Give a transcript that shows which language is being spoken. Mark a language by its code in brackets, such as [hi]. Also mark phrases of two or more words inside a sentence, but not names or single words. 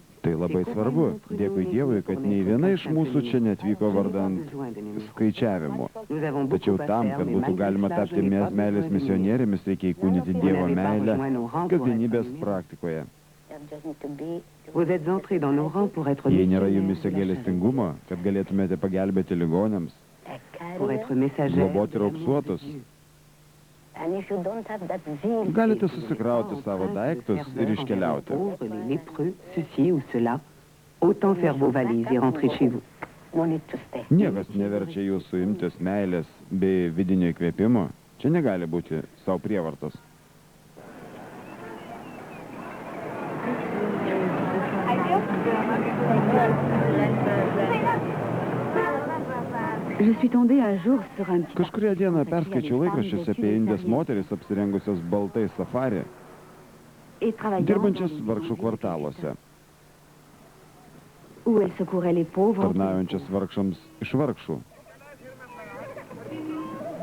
[lt] Tai labai svarbu. Dėkui Dievui, kad nei viena iš mūsų čia netvyko vardant skaičiavimo. [fr] nous avons beaucoup [lt] Tačiau [fr] à [lt] tam, [fr] faire, [lt] kad [fr] mais [lt] būtų [fr] malgré [lt] galima [fr] cela, [lt] tapti [fr] je n'ai pas [lt] meilės [fr] besoin de [lt] misionierėmis, reikia įkūnyti Dievo meilę kasdienybės praktikoje. [fr] Vous êtes entrés dans nos rangs pour être [lt] Jei nėra [fr] missionnaires [lt] jumise [fr] de la [lt] gailestingumo, kad galėtumėte pagelbėti ligonėms, [fr] charité, pour être messagers [lt] globoti [fr] de l'amour [lt] raupsuotus, [fr] de Dieu. [lt] galite susikrauti savo daiktus ir iškeliauti. [fr] Les lépreux, ceci ou cela, autant faire vos valises et rentrer chez vous. [lt] Niekas neverčia jūsų imtis meilės bei vidinio įkvėpimo. Čia negali būti savo prievartos. [fr] Je suis tombée un jour sur un petit [lt] Kažkuria diena perskaičiau laikraščiuose apie indės moteris apsirengusios baltai safari, [fr] et travaillant [lt] dirbančias [fr] dans les [lt] vargšų [fr] grandes [lt] kvartaluose, [fr] où elle secourait les pauvres. [lt] tarnaujančias vargšams iš vargšų.